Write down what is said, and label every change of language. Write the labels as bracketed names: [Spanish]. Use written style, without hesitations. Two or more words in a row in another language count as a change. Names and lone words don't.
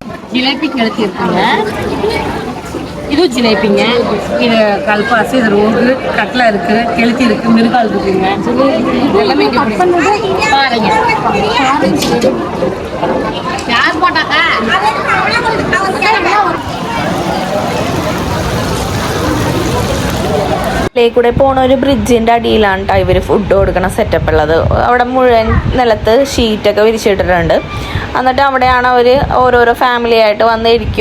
[Kannada] ಜಿಲೇಬಿ ಕೇಳ್ತಿರ್ತೀನಿ. [Tamil] இது ஜிலேபிங்க, இது கல்பாசி, இது ரோகு, கட்லா இருக்கு, கெளுத்தி இருக்கு, மிருகால் இருக்குங்க. எல்லாமே இங்கே பாருங்க. யார் போட்டாக்கா? [Malayalam] കൂടെ പോണ ഒരു ബ്രിഡ്ജിൻ്റെ അടിയിലാണ് കേട്ടോ ഇവർ ഫുഡ് കൊടുക്കണ സെറ്റപ്പ് ഉള്ളത്. അവിടെ മുഴുവൻ നിലത്ത് ഷീറ്റൊക്കെ വിരിച്ചിട്ടിട്ടുണ്ട്. എന്നിട്ട് അവിടെയാണ് അവർ ഓരോരോ ഫാമിലി ആയിട്ട് വന്നിരിക്കും.